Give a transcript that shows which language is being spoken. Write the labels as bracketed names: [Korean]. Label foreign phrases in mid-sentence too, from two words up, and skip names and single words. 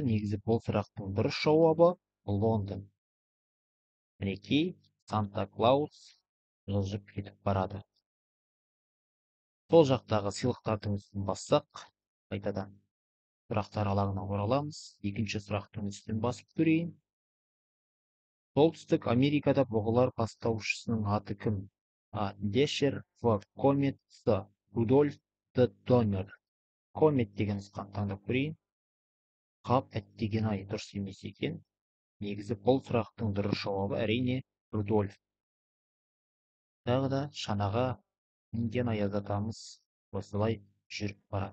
[Kazakh] Негізі бұл сұрақтың дұрыс жауабы Лондон. Мінекей Санта-Клаус жылжып кетіп барады. Сол жақтағы сыйлықтардың үстін бассақ, қайтадан сұрақтар алаңына ораламыз. Екінші сұрақтың үстін басып көрейін. Солтүстік Америкада бұғылар бастаушысының аты кім? А. Дешер, В. Комет, С. Рудольф, Д. Донер. Комет деген нұсқаны таңдап көрейін. Қап әттеген-ай, дұрыс емес екен. Негізі бұл сұрақтың дұрыс жауабы әрине Рудольф. Тағы да шанаға мінген Аяз атамыз осылай жүріп барады.